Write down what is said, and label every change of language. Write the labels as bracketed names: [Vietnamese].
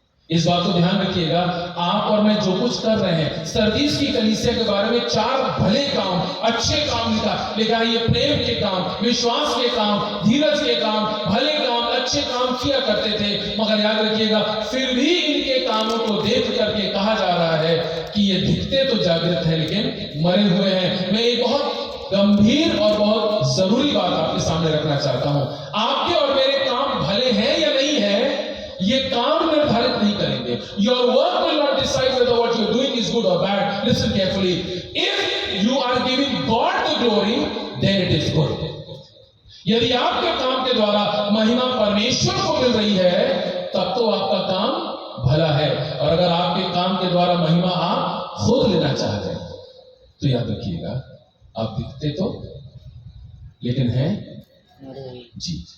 [Hindi] इस बात को ध्यान रखिएगा, आप और मैं जो कुछ कर रहे हैं, सरदीस की कलीसिया के बारे में 4 भले काम, अच्छे काम लिखा है। ये प्रेम के काम, विश्वास के काम, धीरज के काम, भले काम, अच्छे काम किया करते थे, मगर याद रखिएगा फिर भी इनके कामों को देख करके कहा जा रहा है कि ये दिखते तो जागृत है लेकिन मरे हुए हैं। मैं एक बहुत गंभीर और बहुत जरूरी बात आपके सामने रखना चाहता हूं, आपके और मेरे काम भले हैं या नहीं है, ये काम निर्धारित नहीं करेंगे। [English] Your work will not decide whether what you're doing is good or bad. Listen carefully. If you are giving God the glory, then it is good. [Hindi] यदि आपके काम के द्वारा महिमा परमेश्वर को मिल रही है, तब तो आपका काम भला है। और अगर आपके काम के द्वारा महिमा आप खुद लेना चाह रहे हैं, तो याद रखिएगा आप दिखते तो लेकिन हैं जी।